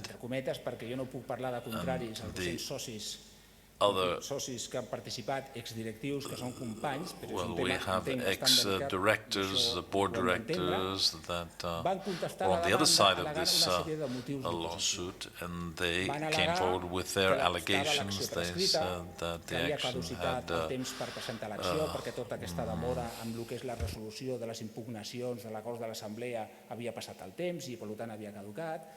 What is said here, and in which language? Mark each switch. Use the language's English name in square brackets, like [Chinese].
[Catalan] entre cometes, perquè jo no puc parlar de contraris, els 200 socis que han participat, exdirectius, que són companys, però és un [English] we [Catalan] tema [English] have ex-directors, board directors that were on the other side of this lawsuit, and they came forward with their allegations. They said that the action had [Catalan] el temps per presentar l'acció, perquè tota aquesta demora amb el que és la resolució de les impugnacions de l'acord de l'assemblea havia passat el temps i per tant havia caducat.